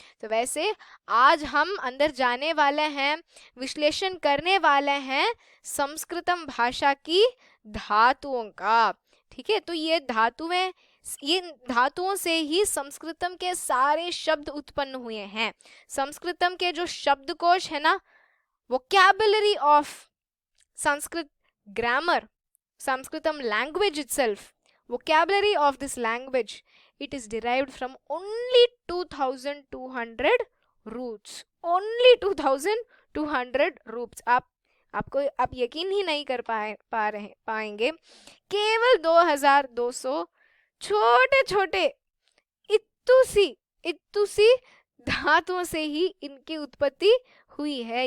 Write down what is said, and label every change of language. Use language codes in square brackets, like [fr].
[hi] तो वैसे आज हम अंदर जाने वाले हैं, विश्लेषण करने वाले हैं संस्कृतम भाषा की धातुओं का। ठीक है, तो ये धातुएं, ये धातुओं से ही संस्कृतम के सारे शब्द उत्पन्न हुए हैं। संस्कृतम के जो शब्दकोश है ना, [en] Vocabulary of Sanskrit grammar, Sanskritam language itself, vocabulary of this language, it is derived from only 2200 roots. Only 2200 roots. [hi] आप यकीन ही नहीं कर पाएंगे। केवल 2200 छोटे छोटे इत्तुसी धातुओं से ही इनकी उत्पत्ति हुई है।